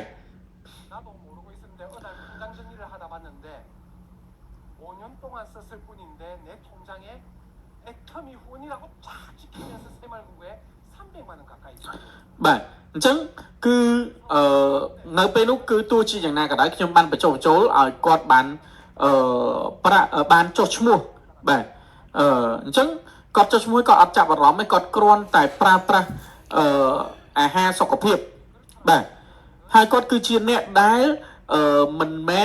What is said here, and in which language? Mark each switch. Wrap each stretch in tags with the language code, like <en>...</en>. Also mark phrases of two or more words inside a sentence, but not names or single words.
<ko>나도 모르고 있었는데 어느 날 통장 정리를 하다 봤는데 5년 동안 썼을 뿐인데 내 통장에 애터미 후원이라고 쫙 찍히면서 새마을금고에 300만 원 가까이 있어요.</ko> <km>បាទអញ្ចឹងគឺនៅពេលនោះគឺទោះជាយ៉ាងណាក៏ដោយខ្ញុំបានបញ្ចុះបញ្ចូលឲ្យគាត់បានប្រាក់បានចុះឈ្មោះបាទអញ្ចឹងគាត់ចុះឈ្មោះគាត់អត់ចាប់អារម្មណ៍ទេគាត់គ្រាន់តែប្រើប្រាស់អាហារសុខភាពបាទហើយគាត់គឺជាអ្នកដែលមិនមែ</km>